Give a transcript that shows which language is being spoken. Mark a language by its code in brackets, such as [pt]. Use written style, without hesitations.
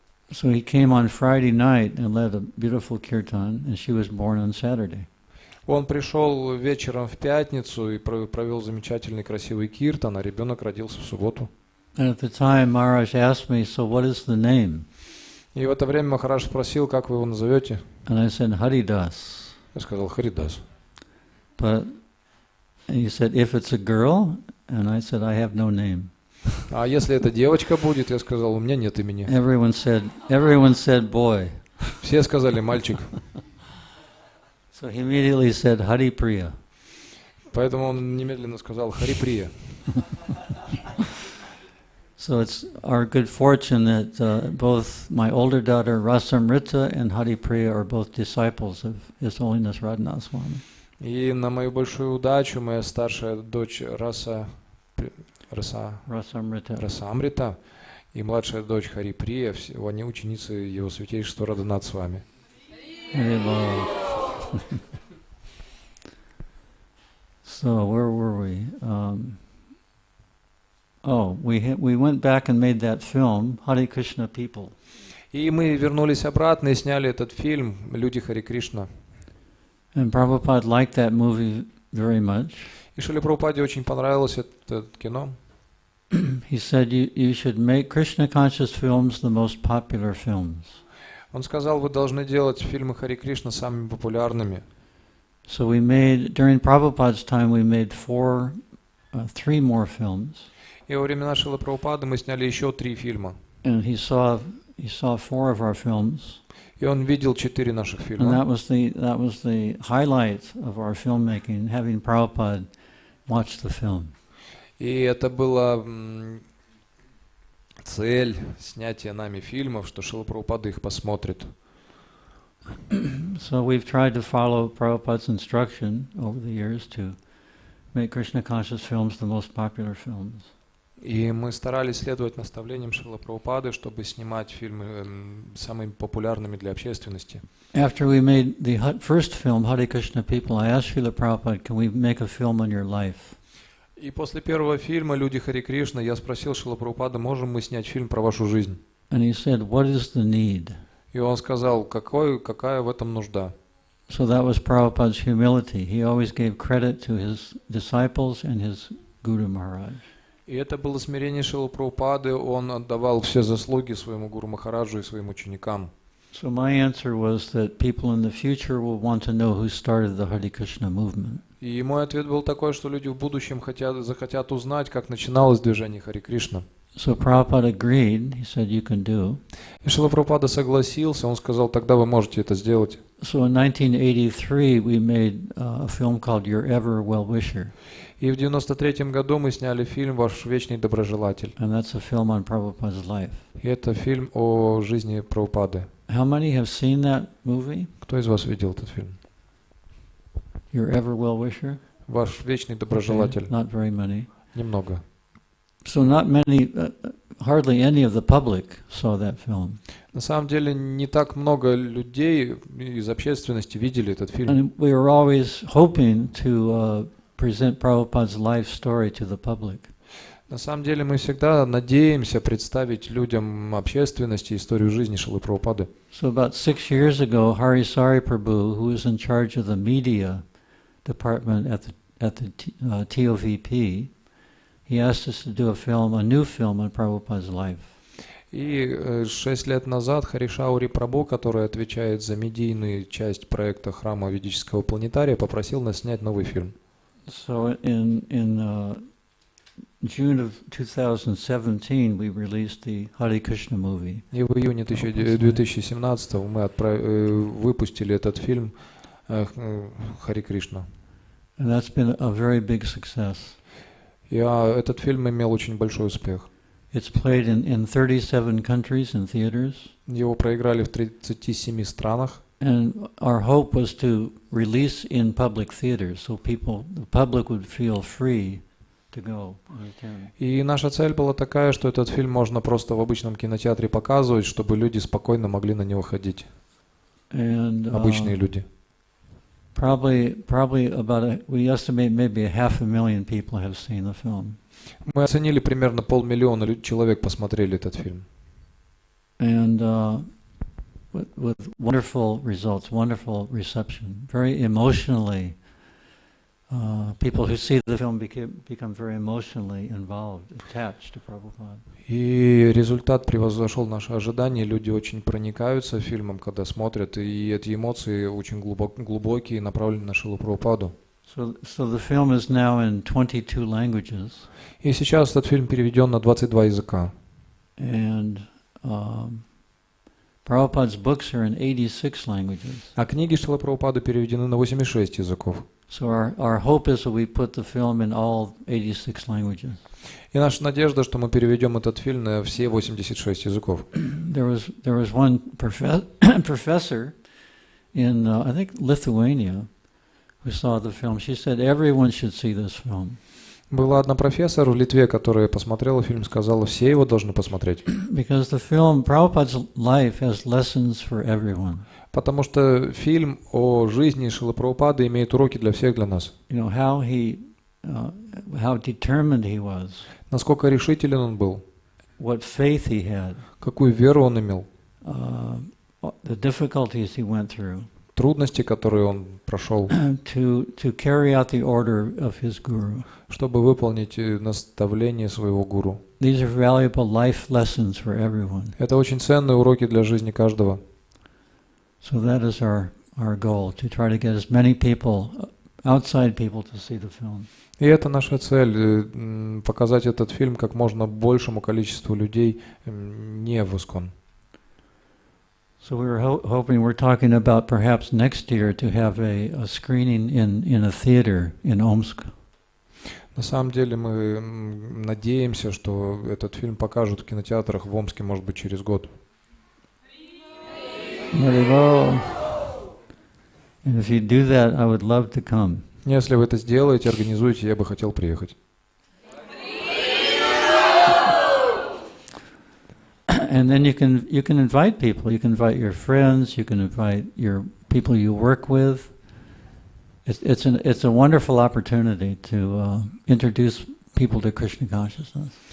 [en] So he came on Friday night and led a beautiful kirtan, and she was born on Saturday. [ru] Он пришел вечером в пятницу и провел замечательный красивый киртан, а ребенок родился в субботу. [en] And at the time Maharaj asked me, so what is the name? [ru] И в это время Махарадж спросил, как вы его назовете? [en] And I said, Haridas. [ru] Я сказал, Харидас. [en] But he said, if it's a girl, and I said, I have no name. [ru] А если это девочка будет, я сказал, у меня нет имени. [en] Everyone said boy. [ru] Все сказали мальчик. [en] So he immediately said Hari Priya. [ru] Поэтому он немедленно сказал Хариприя. [en] So it's our good fortune that both my older daughter Rasamrita and Hari Priya are both disciples of His Holiness Radhanath Swami. [ru] И на мою большую удачу моя старшая дочь Расамрита и младшая дочь Хариприя, они ученицы его святейшества Радханат Свами. [en] So where were we? We went back and made that film, Hare Krishna People. [ru] И мы вернулись обратно и сняли этот фильм «Люди Хари Кришна». [en] And Prabhupada liked that movie very much. [ru] И Шриле Прабхупаде очень понравилось это кино. [en] He said you should make Krishna conscious films the most popular films. [ru] Он сказал, вы должны делать фильмы Хари Кришна самыми популярными. [en] So we made, during Prabhupada's time, we made 3 more films. [ru] И во времена Шрилы Прабхупады мы сняли еще 3 фильма. [en] And he saw 4 of our films. [ru] И он видел 4 наших [en] And [ru] фильма. [en] that was the highlight of our filmmaking, having Prabhupada watch the film. [ru] И это была цель снятия нами фильмов, что Шрила Прабхупада их посмотрит. [en] So we've tried to follow Prabhupada's instruction over the years to make Krishna conscious films the most popular films. [ru] И мы старались следовать наставлениям Шрилы Прабхупады, чтобы снимать фильмы самыми популярными для общественности. [en] After we made the first film, Hare Krishna People, I asked Srila Prabhupada, can we make a film on your life? [ru] И после первого фильма «Люди Хари Кришна» я спросил Шрилу Прабхупады, можем мы снять фильм про вашу жизнь? [en] And he said, what is the need? [ru] И он сказал, какая в этом нужда? [en] So that was Prabhupada's humility. He always gave credit to his disciples and his Guru Maharaj. [ru] И это было смирение Шрилы Прабхупады, он отдавал все заслуги своему Гуру Махараджу и своим ученикам. [en] So my answer was that people in the future will want to know who started the Hare Krishna movement. [ru] И мой ответ был такой, что люди в будущем захотят узнать, как начиналось движение Хари Кришна. [en] So Prabhupada agreed. He said, you can do. [ru] И Шрила Прабхупада согласился, он сказал, тогда вы можете это сделать. [en] So in 1983 we made a film called Your Ever Well-Wisher. [ru] И в 93 году мы сняли фильм «Ваш вечный доброжелатель». [en] And that's a film on Prabhupada's life. [ru] И это фильм о жизни Прабхупады. [en] How many have seen that movie? [ru] Кто из вас видел этот фильм? [en] Your Ever Well-Wisher? [ru] «Ваш вечный доброжелатель». [en] Not very many. [ru] Немного. [en] So not many, hardly any of the public saw that film. [ru] На самом деле не так много людей из общественности видели этот фильм. [en] And we were always hoping to present Prabhupada's life story to the public. [ru] На самом деле мы всегда надеемся представить людям общественности историю жизни Шрилы Прабхупады. [en] So about 6 years ago, Hari Sari Prabhu, who was in charge of the media department at the TOVP, he asked us to do a new film on Prabhupada's life. [ru] И 6 лет назад Харишаури Прабху, который отвечает за медийную часть проекта храма ведического планетария, попросил нас снять новый фильм. [en] So in June of 2017 we released the Hare Krishna movie. [ru] И в июне 2017 мы выпустили этот фильм Хари Кришна. [en] And that's been a very big success. [ru] И этот фильм имел очень большой успех. [en] It's played in 37 countries in theaters. [ru] Его проиграли в 37 странах. [en] And our hope was to release in public theaters, so the public would feel free to go and attend. [ru] И наша цель была такая, что этот фильм можно просто в обычном кинотеатре показывать, чтобы люди спокойно могли на него ходить. [en] And [ru] Обычные люди. [en] probably we estimate maybe 500,000 people have seen the film. [ru] Мы оценили, примерно 500 000 человек посмотрели этот фильм. [en] And with wonderful results, wonderful reception, very emotionally. People who see the film become very emotionally involved, attached to Prabhupada. [ru] И результат превзошел наши ожидания. Люди очень проникаются фильмом, когда смотрят, и эти эмоции очень глубокие, направлены на Шрилу Прабхупаду. [en] So the film is now in 22 languages. [ru] И сейчас этот фильм переведен на 22 языка. [en] And Prabhupada's books are in 86 languages. [ru] А книги Шрилы Прабхупады переведены на 86 языков. [en] So our hope is that we put the film in all 86 languages. [ru] И наша надежда, что мы переведем этот фильм на все 86 языков. [en] There was one professor in I think Lithuania who saw the film. She said everyone should see this film. [ru] Была одна профессор в Литве, которая посмотрела фильм, сказала, все его должны посмотреть. [en] Because the film, Prabhupada's life has lessons for everyone. [ru] Потому что фильм о жизни Шрилы Прабхупады имеет уроки для всех, для нас. [en] You know how determined he was. [ru] Насколько решителен он был. [en] What faith he had. [ru] Какую веру он имел. [en] The difficulties he went through. [ru] Трудности, которые он прошел. [en] To carry out the order of his guru. [ru] Чтобы выполнить наставление своего гуру. [en] These are valuable life lessons for everyone. [ru] Это очень ценные уроки для жизни каждого. [en] So that is our goal, to try to get as many people, outside people, to see the film. [ru] И это наша цель, показать этот фильм как можно большему количеству людей не в Искон. [en] So we were hoping, we're talking about perhaps next year to have a screening in a theater in Omsk. [ru] На самом деле мы надеемся, что этот фильм покажут в кинотеатрах в Омске, может быть, через год. [en] And if you do that, I would love to come. [ru] Если вы это сделаете, организуете, я бы хотел приехать. [en] And then you can invite people. You can invite your friends. You can invite your people you work with. It's a wonderful opportunity to introduce people to Krishna consciousness.